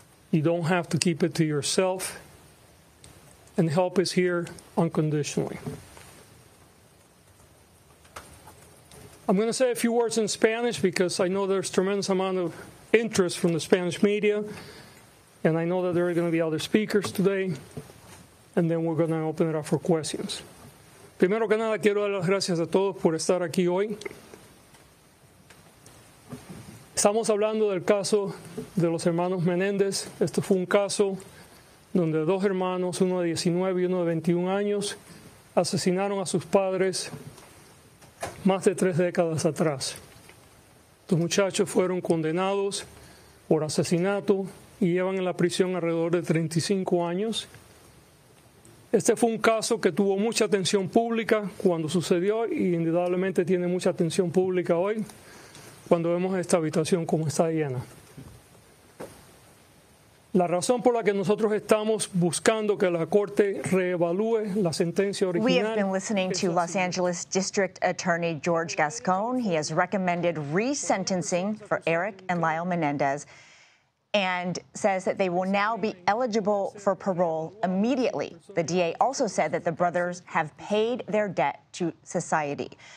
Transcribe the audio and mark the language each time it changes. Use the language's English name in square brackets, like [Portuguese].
[English] You don't have to keep it to yourself. And help is here unconditionally. I'm going to say a few words in Spanish because I know there's tremendous amount of interest from the Spanish media, and I know that there are going to be other speakers today, and then we're going to open it up for questions. [Spanish] Primero que nada, quiero dar las gracias a todos por estar aquí hoy. Estamos hablando del caso de los hermanos Menéndez. Este fue un caso donde 2 hermanos, uno de 19 y uno de 21 años, asesinaron a sus padres más de 3 décadas atrás. Los muchachos fueron condenados por asesinato y llevan en la prisión alrededor de 35 años. Este fue un caso que tuvo mucha atención pública cuando sucedió y indudablemente tiene mucha atención pública hoy cuando vemos esta habitación como está llena. La razón por la que nosotros estamos buscando que la Corte reevalúe la sentencia original. [English] We have been listening to Los Angeles District Attorney George Gascón. He has recommended resentencing for Erik and Lyle Menendez and says that they will now be eligible for parole immediately. The DA also said that the brothers have paid their debt to society.